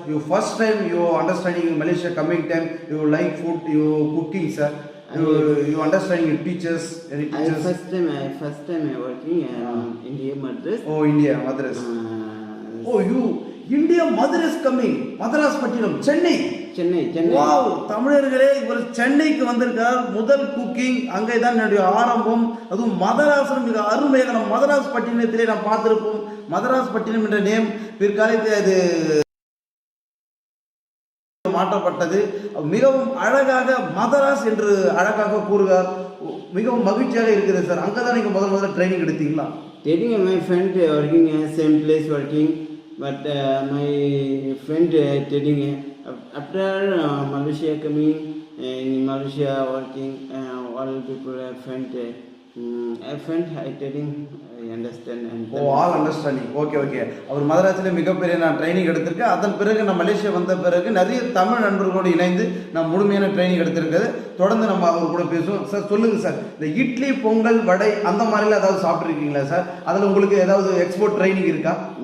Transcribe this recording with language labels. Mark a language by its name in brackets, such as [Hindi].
[English] You first time you understanding in Malaysia coming time, you like food, you cooking sir. You understanding your teachers, any teachers? First time I working India Madras. Oh, India Madras. Oh, you India Madras coming. Madras Pattinam, Chennai. [Tamil] Wow, தமிழர்களே, இவர் சென்னைக்கு வந்திருக்கார். முதல் cooking அங்கே தான் என்னுடைய ஆரம்பம். அதுவும் மதராசனம் மிக அருமையாக நம்ம மதராஸ் பட்டினத்திலே நாம் பார்த்திருப்போம். மதராஸ் பட்டினம் என்ற நேம் பிற்காலத்தில் அது மாற்றப்பட்டது. மிகவும் அழகாக மதராஸ் என்று அழகாக கூறுகிறார். மிகவும் மகிழ்ச்சியாக இருக்கிறது சார். அங்கே தான் நீங்கள் முதல்ல ட்ரைனிங் எடுத்தீங்களா? [English] Training, my friend working same place working, but my friend training after Malaysia coming, in Malaysia working, all people friend I training, I understand. All understanding. Okay. [Tamil] அவர் மதராஸில் மிகப்பெரிய நான் ட்ரைனிங் எடுத்திருக்கேன். அதன் பிறகு நான் மலேசியா வந்த பிறகு நிறைய தமிழ் நண்பர்களோடு இணைந்து நான் முழுமையான ட்ரைனிங் எடுத்திருக்கிறது. தொடர்ந்து நம்ம அவர் கூட பேசுவோம். சார் சொல்லுங்கள் சார், இந்த இட்லி, பொங்கல், வடை அந்த மாதிரிலாம் ஏதாவது சாப்பிட்ருக்கீங்களா சார்? அதில் உங்களுக்கு ஏதாவது எக்ஸ்போர்ட் ட்ரைனிங் இருக்கா?